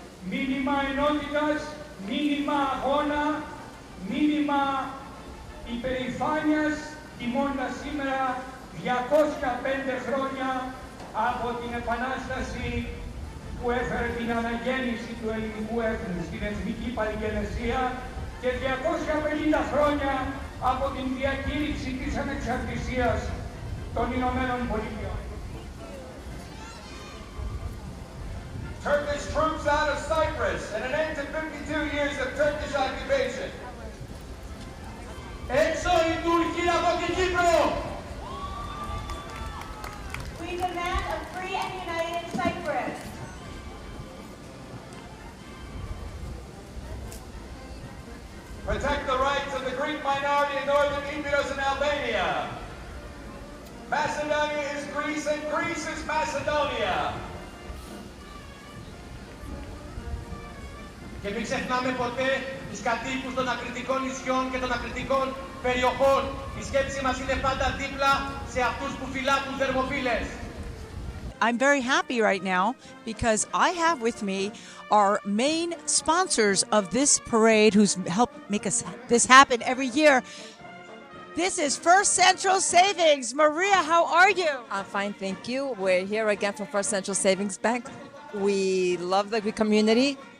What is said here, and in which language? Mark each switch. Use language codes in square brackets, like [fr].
[el] Μήνυμα ενότητας, μήνυμα αγώνα, μήνυμα υπερηφάνειας, τιμώντας σήμερα 205 χρόνια από την Επανάσταση που έφερε την αναγέννηση του ελληνικού έθνους στην εθνική παλιγενεσία και 250 χρόνια από την διακήρυξη της ανεξαρτησίας των Ηνωμένων Πολιτειών. [en] Turkish troops out of Cyprus and an end to 52 years of Turkish occupation. [el] Έξω η Τουρκία από την Κύπρο! [en] We demand a free and united Cyprus. Protect the rights of the Greek minority in northern Epirus and Albania. Macedonia is Greece and Greece is Macedonia. [el] Και μην ξεχνάμε ποτέ τους κατοίκους των ακριτικών νησιών και των ακριτικών περιοχών. Η σκέψη μας είναι πάντα δίπλα σε αυτούς που φυλάτουν θερμοφύλες. [en] I'm very happy right now because I have with me our main sponsors of this parade who's helped make this happen every year. This is First Central Savings. Maria, how are you? I'm fine, thank you. We're here again from First Central Savings Bank. We love the community.